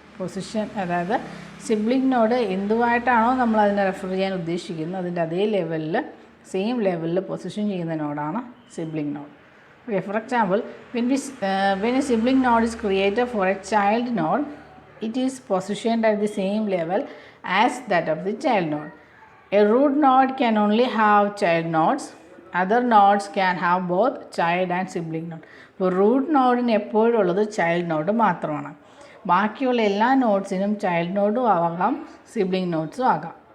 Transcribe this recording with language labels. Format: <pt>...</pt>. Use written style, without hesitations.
<ml>Position അതായത് sibling node എന്തുമായിട്ടാണോ നമ്മൾ അതിനെ റെഫർ ചെയ്യാൻ ഉദ്ദേശിക്കുന്നത് അതിൻ്റെ അതേ ലെവലിൽ</ml> <en>same ലെവലിൽ</en> <ml>പൊസിഷൻ ചെയ്യുന്ന നോഡാണ് sibling node.</ml> <en>Okay, for example, when a sibling node is created for a child node, it is positioned at the same level as that of the child node. A root node can only have child nodes. Other nodes can have both child and sibling node.</en> <ml>അപ്പോൾ root നോഡിന് എപ്പോഴും ഉള്ളത് child node മാത്രമാണ്. ബാക്കിയുള്ള എല്ലാ നോഡ്സിനും child നോഡും ആകാം, sibling നോഡ്സും ആകാം.</ml>